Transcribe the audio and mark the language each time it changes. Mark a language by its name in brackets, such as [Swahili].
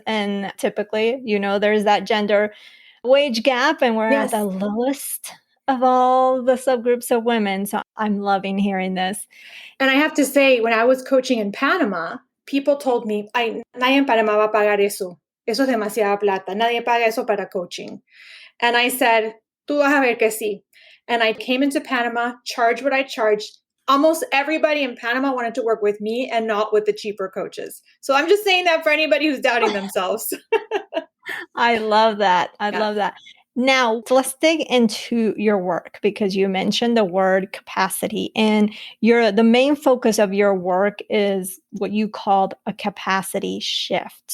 [English] And typically, there's that gender wage gap, and we're at Yes. the lowest of all the subgroups of women. So I'm loving hearing this. And I have to say, when I was coaching in Panama, people told me, [Spanish] ay, nadie en Panama va a pagar eso. Eso es demasiada plata. Nadie paga eso para coaching. [English] And I said, [Spanish] tú vas a ver que sí. [English] And I came into Panama, charged what I charged. Almost everybody in Panama wanted to work with me and not with the cheaper coaches. So I'm just saying that for anybody who's doubting themselves. I love that. I Yeah. love that. Now, so let's dig into your work because you mentioned the word capacity, and the main focus of your work is what you called a capacity shift.